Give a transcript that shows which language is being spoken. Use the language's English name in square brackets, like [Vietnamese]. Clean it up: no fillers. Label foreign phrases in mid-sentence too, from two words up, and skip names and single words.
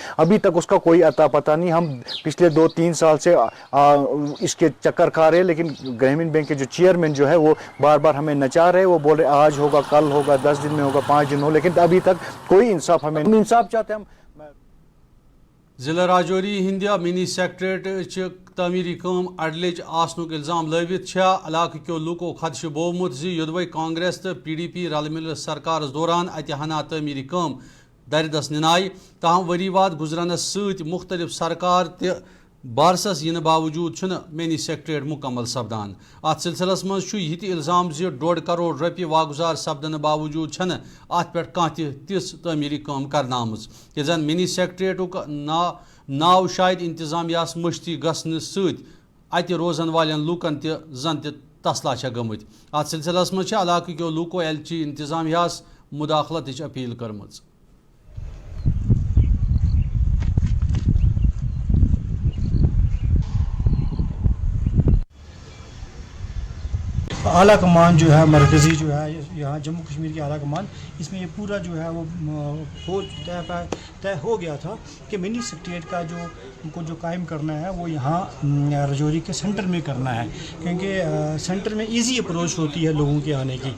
[Hindi] अभी तक उसका कोई अता पता नहीं। हम पिछले 2-3 साल से इसके चक्कर खा रहे हैं, लेकिन ग्रामीण बैंक के जो चेयरमैन जो है वो बार बार हमें नचा रहे, वो बोल रहे आज होगा, कल होगा, 10 दिन में होगा, 5 दिन हो, लेकिन अभी तक कोई इंसाफ हमें इंसाफ चाहते हैं हम। [Kashmiri] जिला राजौरी हिंदिया [English] mini secretariat [Kashmiri] तमीरी काम अडलिच आसनुक इल्जाम लवित इलाक क्यों लूको खदश बोमुत योदवे कांग्रेस तो PDP रल मिल सरकार दौरान अत हना तमीरी काम दरदस निनाय, ताहम वरी वाद गुजरनस सत मुख्तलिफ सरकार बारसस इन बावजूद [English] mini secretariat [Kashmiri] मुकम्मल सपदान। अत सिलसिलस मज यह इल्जाम 1.5 करोड़ रुपये वागुजार सपदन बावजूद अत पे कह तिस तमीरी काम करना आमज कि जन मिनी सेक्रेटरेटुक नाव शायद इंतजामियास मुश्ती गसन सत रोजन वालन लूकन जन तसला गमत। अत सिलसिलस मज इलाक क्यों लूको LG इंतजामियास मुदाखलत अपील करमज। [Hindi] आला कमान जो है मरकज़ी जो है यहाँ जम्मू कश्मीर की आला कमान, इसमें ये पूरा जो है वो तय हो गया था कि [English] mini secretariat [Hindi] का जो उनको जो कायम करना है वो यहाँ राजौरी के सेंटर में करना है, क्योंकि सेंटर में [English] easy approach [Hindi] होती है लोगों के आने की।